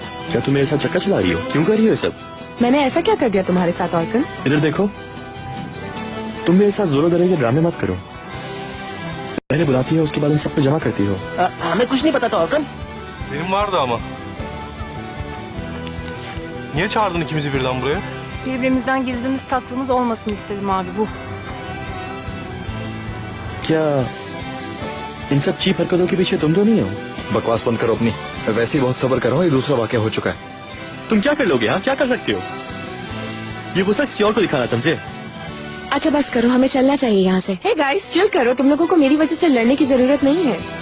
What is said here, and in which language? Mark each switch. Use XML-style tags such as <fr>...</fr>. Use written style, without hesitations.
<hi>क्या तुम मेरे साथ चक्कर चला रही हो? क्यों कर रही हो ये सब? मैंने ऐसा क्या कर दिया तुम्हारे साथ ऑर्कन? इधर देखो, तुम मेरे साथ जोरों दरे के ड्रामे मत करो। पहले बुलाती है, उसके बाद उन सब पे जमा करती हो। हमें कुछ नहीं पता था ऑर्कन।</hi> <tr>Benim vardı ama. Niye çağırdın ikimizi birden buraya? Birbirimizden gizlimiz saklımız olmasın istedim abi bu.</tr> <hi>क्या इन सब चीप हरकतों के पीछे तुम तो नहीं हो? बकवास बंद करो अपनी। मैं वैसे ही बहुत सब्र कर रहा हूँ, ये दूसरा वाकया हो चुका है। तुम क्या कर लोगे? हाँ, क्या कर सकते हो? ये गुस्सा किसी और को दिखाना, समझे? अच्छा बस करो, हमें चलना चाहिए यहाँ से।</hi> <en>hey guys,</en> <hi>चिल करो। तुम लोगों को मेरी वजह से लड़ने की जरूरत नहीं है।</hi>